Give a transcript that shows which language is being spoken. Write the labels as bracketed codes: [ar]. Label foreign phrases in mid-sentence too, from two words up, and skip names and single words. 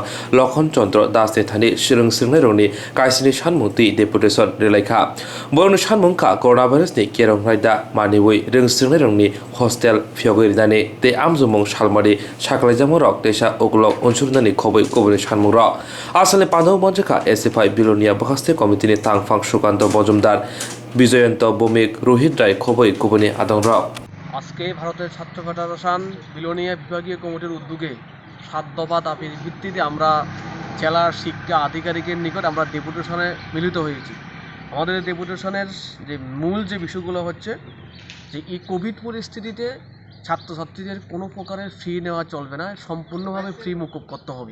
[trp] lokhon chondro dasne thani sirung singnai rongni Kaisni Sanmungno Depution Rwkha borno Sanmungkha coronavirus ni kerong raida maniwi reng singnai rongni hostel phiogoi dani te amjumong salmari saklaijamorok desa oglok unsurnani khoboi koboni Sanmungno asale pandau bonjaka SFI bilunia bkhangste committee ni tangfang sukanto bojumdar বিজয়ন্ত ভৌমিক রোহিত রায় খবই কুবনি আদংরাও [bn] আজকে ভারতের ছাত্র ফেডারেশন বিলোনিয়া বিভাগীয় কমিটির উদ্যোগে ৭ দফা দাবির ভিত্তিতে আমরা জেলার শিক্ষা আধিকারিকের নিকট আমরা ডেপুটেশনে মিলিত হয়েছি। আমাদের ডেপুটেশনের যে মূল যে বিষয়গুলো হচ্ছে যে এই কোভিড পরিস্থিতিতে ছাত্রছাত্রীদের কোনো প্রকারের ফি নেওয়া চলবে না, সম্পূর্ণভাবে ফ্রি মুকুব করতে হবে।